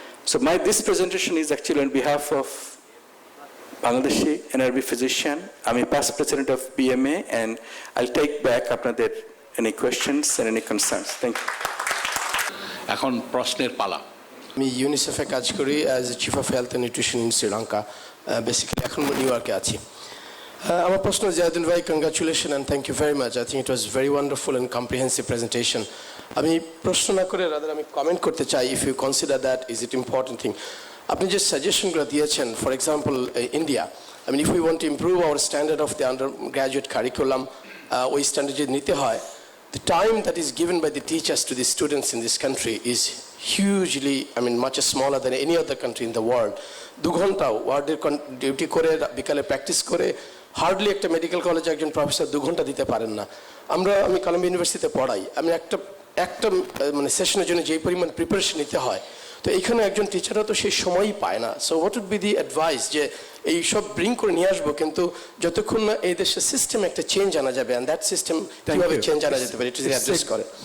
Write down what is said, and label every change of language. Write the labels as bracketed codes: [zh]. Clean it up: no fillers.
[en] So this presentation is actually on behalf of Bangladeshi NRB physician. I'm a past president of BMA, and I'll take back [bn] আপনাদের [en] any questions and any concerns. Thank you. [bn] এখন প্রশ্নের পালা। আমি ইউনিসেফে কাজ করি [en] As a chief of health and nutrition in Sri Lanka. [bn] Basically এখন new ইয়র্কে আছি। আমার প্রশ্ন, জাহিদুল ভাই, [en] Congratulation and thank you very much. I think it was very wonderful and comprehensive presentation. [bn] আমি প্রশ্ন না করে রাদার আমি কমেন্ট করতে চাই, [en] If you consider that is it important thing. [bn] আপনি যে সাজেশনগুলো দিয়েছেন, [en] for example India, I mean, if we want to improve our standard of the undergraduate curriculum, [bn] ওই স্ট্যান্ডার্ড যদি নিতে হয়, [en] the time that is given by the teachers to the students in this country is hugely, I mean, much smaller than any other country in the world. [bn] 2 ঘন্টা ওয়ার্ডের duty করে বিকালে practice করে hardly একটা medical কলেজে একজন professor 2 ঘন্টা দিতে পারেন না। আমি কলম্বিয়া ইউনিভার্সিটিতে পড়াই, আমি একটা মানে সেশনের জন্য যেই পরিমাণ প্রিপারেশন নিতে হয়, তো এইখানে একজন টিচাররা তো সেই সময়ই পায় না। [en] so what would be the advice, [bn] যে এই সব ব্রিং করে নিয়ে আসবো, কিন্তু যতক্ষণ না এই দেশের সিস্টেম একটা চেঞ্জ আনা যাবে, [en] and that system [bn] কিভাবে চেঞ্জ আনা যেতে পারে, এটা অ্যাড্রেস করে।